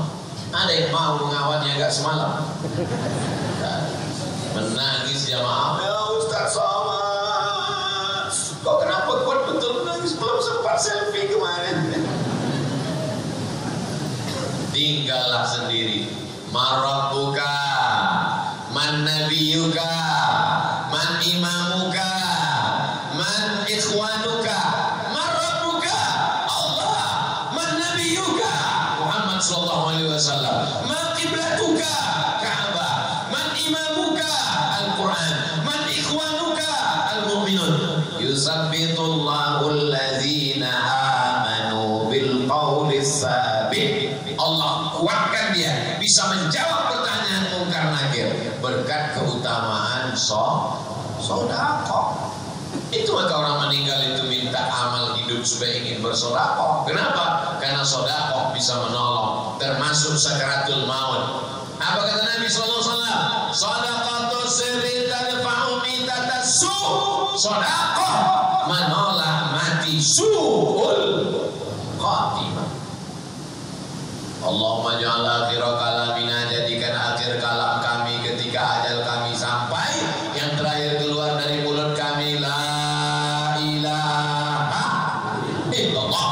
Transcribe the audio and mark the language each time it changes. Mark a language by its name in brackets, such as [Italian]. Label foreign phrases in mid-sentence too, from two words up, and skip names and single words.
[Indonesian] Ada yang mau mengawalnya agak semalam? Menangis jamaah, ya Ustaz Somad, kok kenapa kuat betul menangis, belum sempat selfie kemarin. Tinggallah sendiri. [Arabic] من ربك، من نبيك، من إمامك، من إخوانك. من ربك الله، من نبيك محمد صلى الله عليه وسلم, من قبلتك الكعبة، من إمامك القرآن، من إخوانك المؤمنون. يثبت الله الذين آمنوا بالقول الثابت. [Indonesian] Allah kuatkan dia bisa menjawab pertanyaan mungkar nakir berkat keutamaan sedekah. Itu maka orang meninggal itu minta amal hidup supaya ingin bersedekah. Kenapa? Karena sedekah bisa menolong, termasuk [Arabic] سكرات الموت. [Indonesian] Apa kata Nabi [Arabic] صلى الله عليه وسلم? صدقة السر تدفع ميتة السوء'. [Indonesian] Sedekah menolak mati [Arabic] سوء الخاتمة. اللهم اجعل آخر كلامنا, [Indonesian] jadikan akhir kalam kami ketika ajal kami sampai, yang terakhir keluar dari mulut kami [Arabic] لا إله إلا الله.